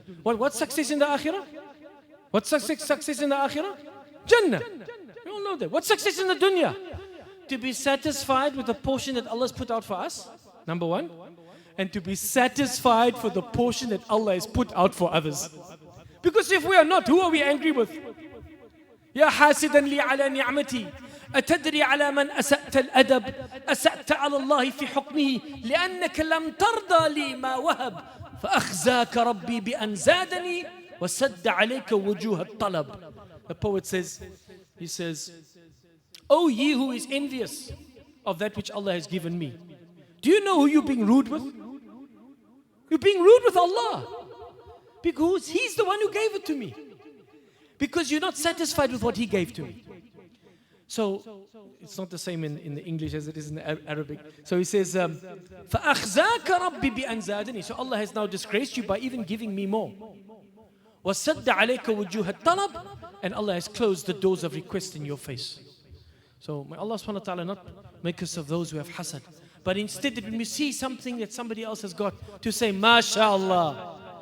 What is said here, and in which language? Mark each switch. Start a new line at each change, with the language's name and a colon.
English: What's success in the akhirah? What's success in the akhirah? Jannah. We all know that. What's success in the dunya? To be satisfied with the portion that Allah has put out for us, number one. And to be satisfied for the portion that Allah has put out for others. Because if we are not, who are we angry with?
Arabic: يا حاسدا لي على نعمتي أتدري على من أسأت الأدب أسأت على الله في حكمه لأنك لم ترضى لي ما وهب فأخزاك ربي بأن زادني وسد عليك وجوه الطلب.
English: The poet says, he says, O ye who is envious of that which Allah has given me, do you know who you're being rude with? You're being rude with Allah, because He's the one who gave it to me. Because you're not satisfied with what He gave to me. So, it's not the same in the English as it is in the Arabic. So he says,
Arabic: فَأَخْزَاكَ رَبِّي بِأَنْ زَادَنِي.
English: So Allah has now disgraced you by even giving me more.
Arabic: وَسَدَّ عَلَيْكَ وُجُوهَ الطَّلَبِ.
English: And Allah has closed the doors of request in your face. So may Allah subhanahu wa ta'ala not make us of those who have hasad. But instead, that when we see something that somebody else has got, to say, Mashallah.